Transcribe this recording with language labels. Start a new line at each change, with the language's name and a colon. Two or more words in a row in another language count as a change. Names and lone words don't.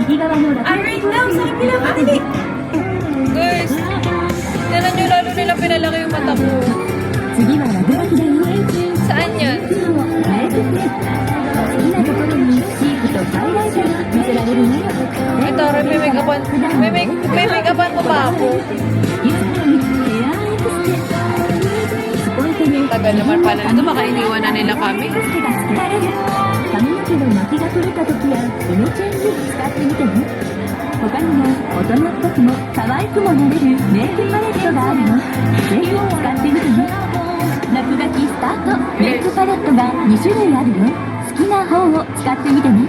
English: Right now,
Filipino: sa kabila ka, dali! Guys, tignan nyo, lalo nila pinalaki yung mata ko. Saan yan? Ay, Tara, may make-upan. May make-upan mo pa ako. Tagal naman pala nito. Baka iniwan na nila kami.
Japanese: 髪の毛の巻きが取れた時やイメチェンに使ってみてね。他にも大人っぽくも可愛くもなれるメイクパレットがあるの。ぜひ使ってみてね。落書きスタート。メイクパレットが2種類あるよ。好きな方を使ってみてね。